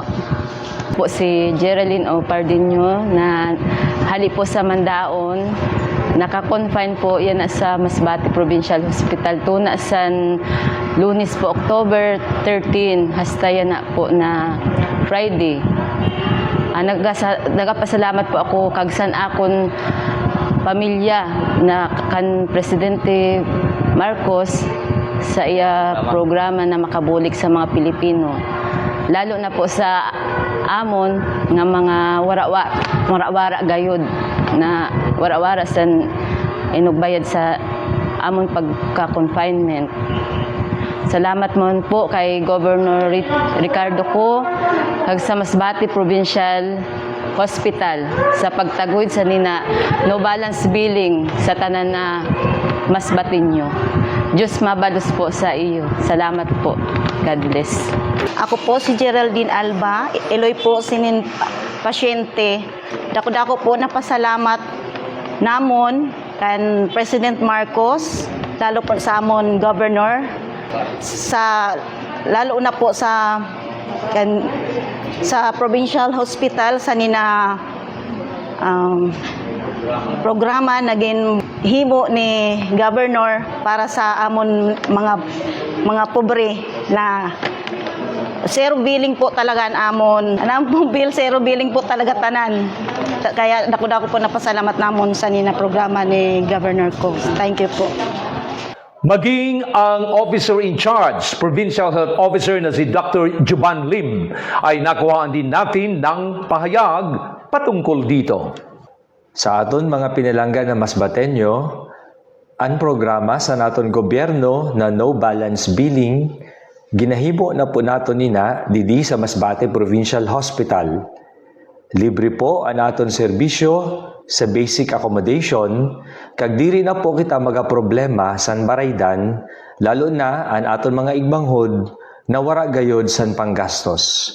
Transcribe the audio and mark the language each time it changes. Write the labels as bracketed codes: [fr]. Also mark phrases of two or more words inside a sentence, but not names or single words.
[msb] Po si Geraldine O. Pardinho na hali po sa Mandaon. Naka-confine po yan sa Masbate Provincial Hospital tuna sa Lunes po October 13 hasta yan na po na Friday. Nagapasalamat po ako kag san akon pamilya na kan Presidente Marcos sa iya programa na makabulig sa mga Pilipino. Lalo na po sa amon nga mga warawara gayud na warawara sa inugbayad sa amon pagka-confinement. Salamat mo po kay Governor Ricardo Ko kag sa Masbate Provincial Hospital sa pagtaguyod sa nina [en] no balance billing [msb] sa tanan na Masbateño. Diyos mabalos po sa iyo. Salamat po. [en] God bless. [msb] Ako po si Geraldine Alba, Eloy po sinin pasyente. Dako-dako po napasalamat namon kan President Marcos, lalo po sa amon Governor, lalo na po sa Provincial Hospital sa nina programa naging himo ni Governor para sa amon mga pobre na [en] zero billing [msb] po talaga amon. Anong bill [en] zero billing [msb] po talaga tanan. Kaya dako-dako po napasalamat namon sa nina programa ni Governor ko. [en] Thank you po. [tl] Maging ang [en] officer in charge, Provincial Health Officer [tl] na si Dr. Juban Lim ay nakuhaan din natin ng pahayag patungkol dito. [msb] Sa aton mga pinalangga na Masbateño, ang programa sa naton gobyerno na [en] no balance billing, [msb] ginahimo na po nato nina didi sa Masbate Provincial Hospital. Libre po ang aton serbisyo sa [en] basic accommodation, [msb] kag diri na po kita magaproblema san baraydan, lalo na ang aton mga igbanghod na wara gayod san panggastos.